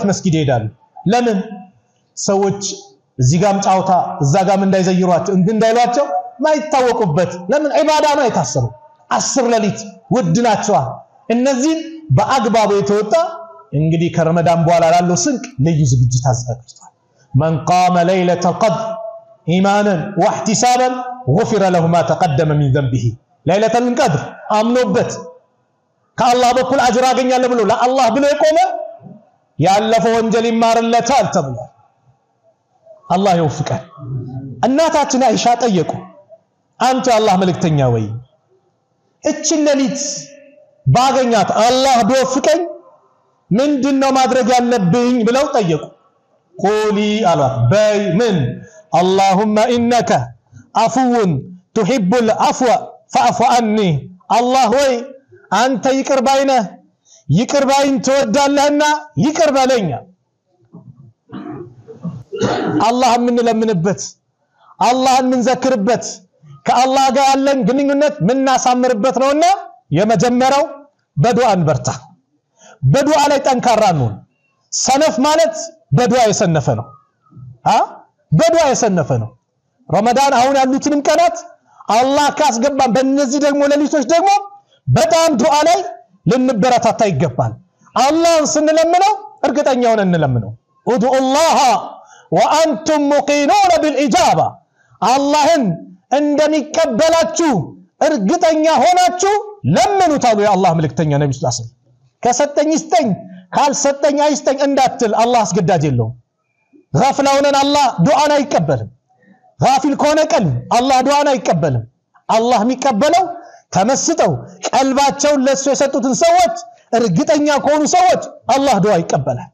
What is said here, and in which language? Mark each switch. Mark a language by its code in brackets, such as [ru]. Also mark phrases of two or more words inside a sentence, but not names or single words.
[am] መስጊድ ይሄዳሉ ለምን ሰዎች እዚህ ጋም ጫውታ እዛ ጋም እንዳይዘይሯቸው እንዳይሏቸው ማይታወቁበት ለምን ኢባዳ ነው የታሰሩ 10 ሌሊት ውድናቸው እነዚህ በአግባቡ የተወጣ እንግዲህ ከረመዳን በኋላ ላለው ስንቅ ልዩ ዝግጅት አዘጋጅቷል [ar] من قام ليلة القدر إيمانا واحتسابا غفر له ما تقدم من ذنبه ليلة القدر [am] አምኖበት ከአላህ በኩል አጅር አገኛለሁ ብሎ ለአላህ ብሎ የቆመ ያለፈው ወንጀል ይማርለታል ተብሏል አላህ ይወፍቀን እናታችን አይሻ ጠየቁ አንተ አላህ መልእክተኛ ወይ እቺ ሌሊት ባገኛት አላህ ቢወፍቀኝ ምንድነው ማድረግ ያለብኝ ብለው ጠየቁ ቆሊ አሏት በይ ምን [ar] اللهم انك عفو تحب العفو فاعف عني الله [am] ወይ አንተ ይቅር ባይነህ ይቅር ባይን ተወዳለህና ይቅር በለኛ አላህ ምን ለምንበት አላህ ምን ዘክርበት ከአላህ ጋር ያለን ግንኙነት ምን ናሳምርበት ነውና የመጀመሪያው በዱዓ እንበርታ በዱዓ ላይ ጠንካራ ነው ሰነፍ ማለት በዱዓ የሰነፈ ነው በዱዓ የሰነፈ ነው ረመዳን አሁን ያሉትንም ቀናት አላህ ካስገባን በእነዚህ ደግሞ ሌሊቶች ደግሞ በጣም ዱዓ ላይ ልንበረታታ ይገባል አላህን ስንለምነው እርግጠኛ ሆነን እንለምነው [ar] ادعوا الله وانتم موقنون بالاجابه [am] አላህን እንደሚቀበላችሁ እርግጠኛ ሆናችሁ ለምኑት አሉ የአላህ መልእክተኛ ነብዩ ሰለላሁ ዐለይሂ ወሰለም ከሰጠኝ ይስጠኝ ካልሰጠኝ አይስጠኝ እንዳትል አላህ አስገዳጅ የለውም غافل ሆነን አላህ ዱዓን አይቀበልም غافل ከሆነ ቀልብ አላህ ዱዓን አይቀበልም አላህ የሚቀበለው ተመስጠው ቀልባቸውን ለሱ የሰጡትን ሰዎች እርግጠኛ ከሆኑ ሰዎች አላህ ዱዓ ይቀበላል